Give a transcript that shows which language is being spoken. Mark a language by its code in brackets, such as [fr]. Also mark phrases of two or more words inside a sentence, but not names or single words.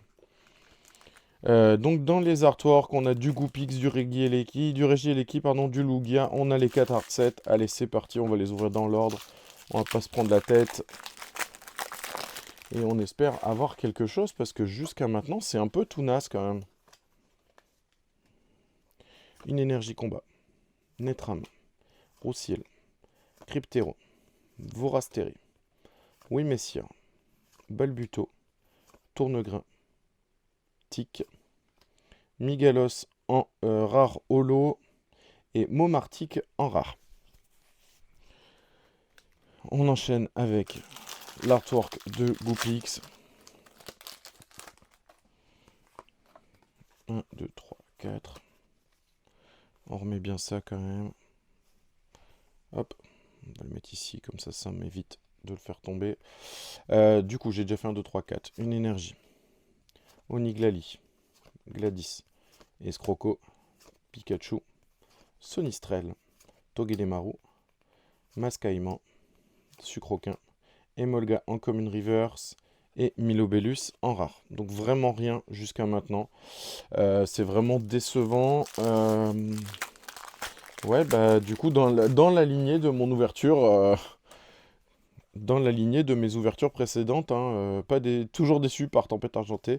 [fr] Donc dans les artworks, on a du Goopix, du Regieleki, du Lugia. On a les 4 art sets. Allez, c'est parti, on va les ouvrir dans l'ordre. On va pas se prendre la tête. Et on espère avoir quelque chose, parce que jusqu'à maintenant, c'est un peu tout naze quand même. Une énergie combat. Netram. Roussiel. Cryptero. Vorasteri. Oui Messia, Balbuto, Tournegrain, Tic, Migalos en rare holo et Momartic en rare. On enchaîne avec l'artwork de Goopix. 1, 2, 3, 4. On remet bien ça quand même. Hop, on va le mettre ici, comme ça m'évite de le faire tomber. Du coup, j'ai déjà fait 1, 2, 3, 4. Une énergie. Oniglali, Gladys, Escroco, Pikachu, Sonistrel, Togedemaru, Mascaïman, Sucroquin, Emolga en commune reverse et Milobellus en rare. Donc vraiment rien jusqu'à maintenant. C'est vraiment décevant. Ouais, bah du coup, dans la lignée de mon ouverture... dans la lignée de mes ouvertures précédentes, hein, toujours déçu par Tempête Argentée.